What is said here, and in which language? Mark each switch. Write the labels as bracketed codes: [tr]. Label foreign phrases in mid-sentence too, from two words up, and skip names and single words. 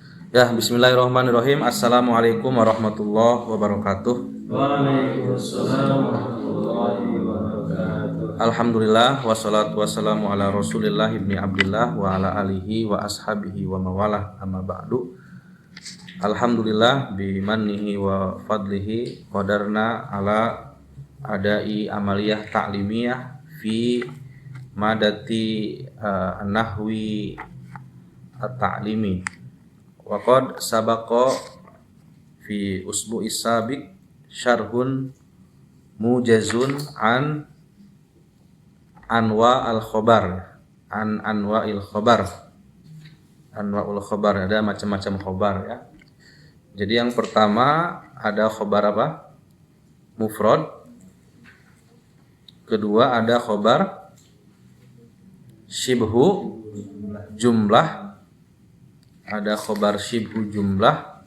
[id] Ya, [ar] بسم الله الرحمن الرحيم. السلام عليكم ورحمة الله وبركاته. وعليكم السلام ورحمة الله وبركاته. الحمد لله والصلاة والسلام على رسول الله ابن عبد الله وعلى آله وأصحابه ومن والاه أما بعد. الحمد لله بمنه وفضله قدرنا على أداء عملية تعليمية في مادة نحو التعليمي. وقد سبق في الأسبوع السابق شرح موجز عن أنواع الخبر أنواع الخبر, [id] ada macam-macam khobar ya. Jadi yang pertama ada khobar apa? Mufrad. Kedua ada [ar] خبر شبه جملة. [id] Ada [ar] خبر شبه جملة.